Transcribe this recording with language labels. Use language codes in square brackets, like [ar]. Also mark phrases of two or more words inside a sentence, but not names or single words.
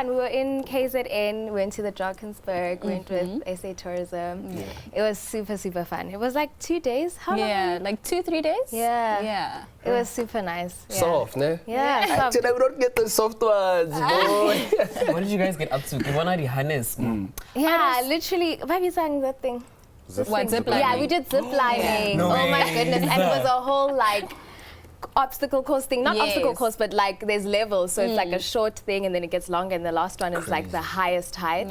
[en] We were in KZN, went to the Drakensberg, went with SA Tourism. Yeah. It was super, super fun. It was like 2 days. How long? yeah like 2-3 days Yeah. It was super nice. Yeah. Soft, ne? Yeah, soft. Actually, we don't get the soft ones, boy. What did you guys get up to? [tn] Ke bona di-harness. [en] Yeah, literally. Why are you saying that thing? what zip lining? Yeah, we did zip lining. No oh my way. goodness. And it was a whole like obstacle course thing. Not obstacle Yes. course, but like there's levels. So it's like a short thing and then it gets longer and the last one is like the highest height.